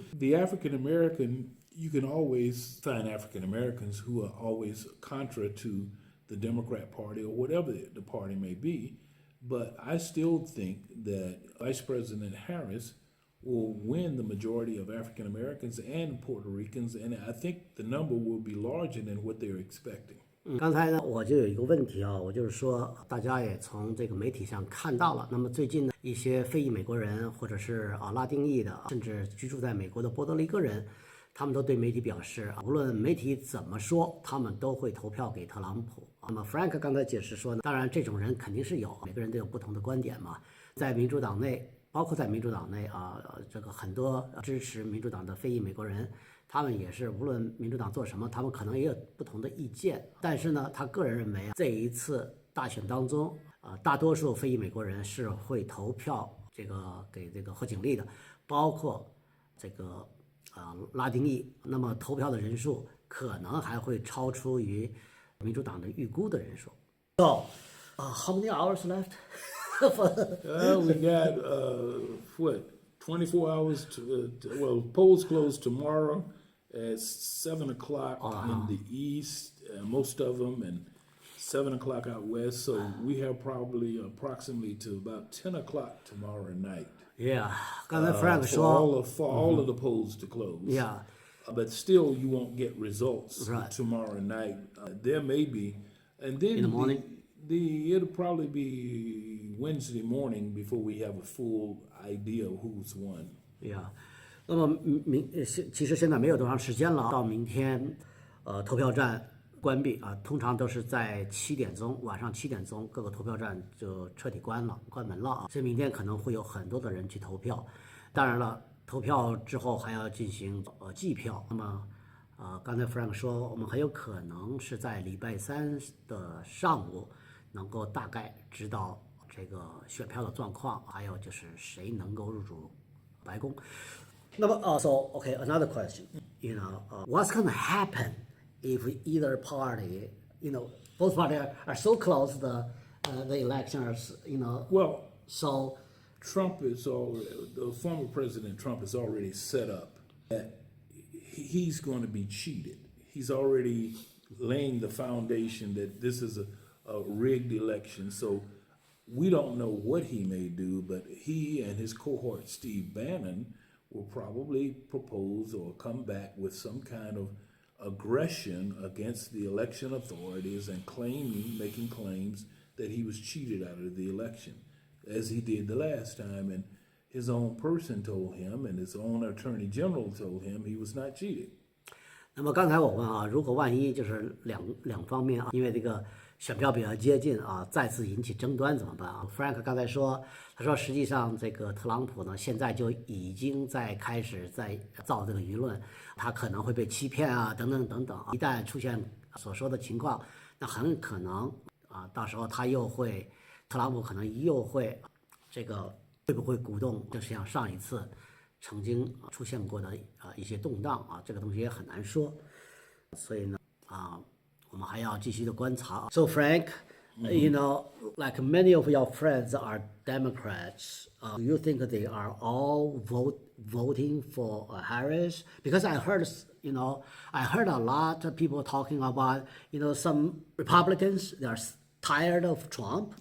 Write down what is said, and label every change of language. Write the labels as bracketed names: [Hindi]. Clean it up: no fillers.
[English] The African American, you can always find African Americans who are always contra to the Democrat Party or whatever the party may be. But I still think that Vice President Harris will win the majority of African Americans and Puerto Ricans, and I think the number will be larger than what they're expecting. [Chinese] 刚才呢，我就有一个问题我就是说，大家也从这个媒体上看到了。那么最近呢，一些非裔美国人，或者是拉丁裔的，甚至居住在美国的波多黎各人，他们都对媒体表示，无论媒体怎么说，他们都会投票给特朗普。那么 Frank 刚才解释说呢，当然这种人肯定是有，每个人都有不同的观点嘛。在民主党内，包括在民主党内这个很多支持民主党的非裔美国人，他们也是无论民主党做什么，他们可能也有不同的意见。但是呢，他个人认为这一次大选当中，大多数非裔美国人是会投票给这个贺锦丽的，包括这个拉丁裔。那么投票的人数可能还会超出于民主党的预估的人数。 [English] So, how many hours left? We got, 24 hours well, polls close tomorrow at 7 o'clock in the east, most of them, and 7 o'clock out west. So we have probably approximately to about 10 o'clock tomorrow night. [Chinese] Yeah, 刚才 Frank 说说 [English] for all of the polls to close. Yeah. But still, you won't get results Right. tomorrow night. There may be, and then In the morning? It'll probably be Wednesday morning before we have a full idea of who's won. Yeah. [Chinese] 那么其实现在没有多长时间了，到明天投票站关闭通常都是在7点钟，晚上7点钟各个投票站就彻底关门了所以明天可能会有很多的人去投票。当然了，投票之后还要进行计票。那么刚才 Frank 说，我们很有可能是在礼拜3的上午能够大概知道这个选票的状况，还有就是谁能够入主白宫。那么 [English] okay, another question. What's going to happen if either party, both parties are so close the elections, Well, so the former President Trump has already set up that he's going to be cheated. He's already laying the foundation that this is a rigged election. So we don't know what he may do, but he and his cohort, Steve Bannon, will probably propose or come back with some kind of aggression against the election authorities and making claims that he was cheated out of the election, as he did the last time. And his own person told him, and his own attorney general told him he was not cheated. [Chinese] 那么刚才我问如果万一就是两方面因为这个选票比较接近啊，再次引起争端怎么办啊 ？Frank 刚才说，他说实际上这个特朗普呢，现在就已经开始在造这个舆论，他可能会被欺骗啊，等等等等。一旦出现所说的情况，那很可能啊，到时候特朗普可能又会这个会不会鼓动，就像上一次曾经出现过的一些动荡啊，这个东西也很难说。所以呢我们还要继续的观察。 [English] So Frank, you know, like many of your friends are Democrats. Do you think they are all voting for Harris? Because I heard, I heard a lot of people talking about, some Republicans, they are tired of Trump.